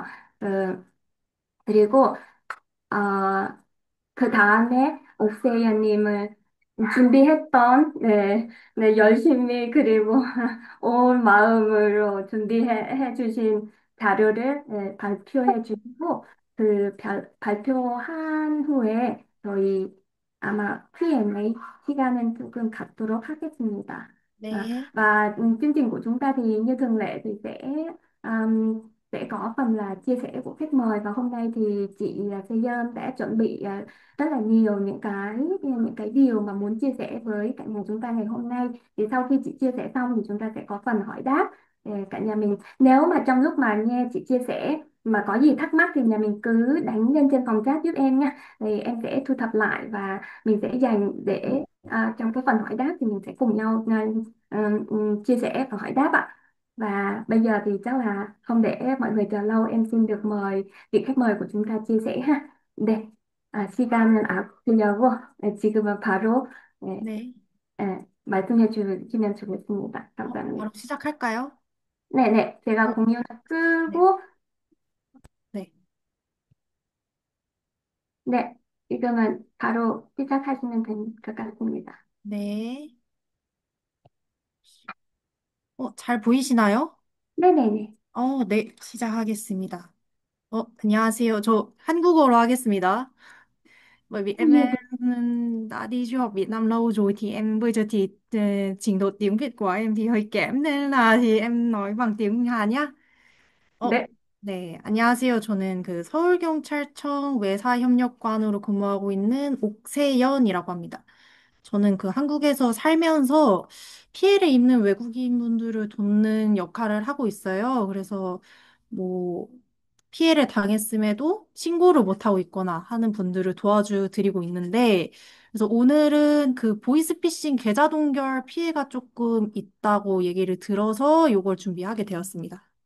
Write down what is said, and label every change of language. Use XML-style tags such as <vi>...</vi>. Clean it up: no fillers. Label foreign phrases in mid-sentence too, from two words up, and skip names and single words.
<ko>어, 그리고 그 다음에 옥세이언님을 준비했던 열심히 그리고 온 마음으로 준비해 주신 자료를 발표해 주시고, 그 발표한 후에 저희 아마 Q&A 시간은 조금 갖도록 ha겠습니다. 네,</ko> <vi>Và chương trình của chúng ta thì như thường lệ thì sẽ có phần là chia sẻ của khách mời, và hôm nay thì chị Sê đã chuẩn bị rất là nhiều những cái điều mà muốn chia sẻ với cả nhà chúng ta ngày hôm nay. Thì sau khi chị chia sẻ xong thì chúng ta sẽ có phần hỏi đáp. Cả nhà mình nếu mà trong lúc mà nghe chị chia sẻ mà có gì thắc mắc thì nhà mình cứ đánh lên trên phòng chat giúp em nha, thì em sẽ thu thập lại và mình sẽ dành để trong cái phần hỏi đáp thì mình sẽ cùng nhau chia sẻ và hỏi đáp ạ. Và bây giờ thì chắc là không để mọi người chờ lâu, em xin được mời vị khách mời của chúng ta chia sẻ ha.</vi> <ko>네, 시간을 아끼려고 지금은 바로 네, 네. 말씀해 주시면 좋겠습니다. 바로 감사합니다. 시작할까요? 네네, 제가 어, 공유를 네, 끄고 네, 네, 지금은 바로 시작하시면 될 것 같습니다. 네. 잘 보이시나요? 네네네. 네, 시작하겠습니다. 안녕하세요. 저 한국어로 하겠습니다.</ko> <vi>Bởi vì em</vi> <ko>네,</ko> <vi>đã đi du học Việt Nam lâu rồi, thì em bây giờ thì trình độ tiếng Việt của em thì hơi kém, nên là thì em nói bằng tiếng Hàn nhá. 어,</vi> <ko>네, 네, 안녕하세요. 저는 그 서울경찰청 외사협력관으로 근무하고 있는 옥세연이라고 합니다. 저는 그 한국에서 살면서 피해를 입는 외국인분들을 돕는 역할을 하고 있어요. 그래서 뭐 피해를 당했음에도 신고를 못하고 있거나 하는 분들을 도와드리고 있는데, 그래서 오늘은 그 보이스피싱 계좌 동결 피해가 조금 있다고 얘기를 들어서 이걸 준비하게 되었습니다.</ko>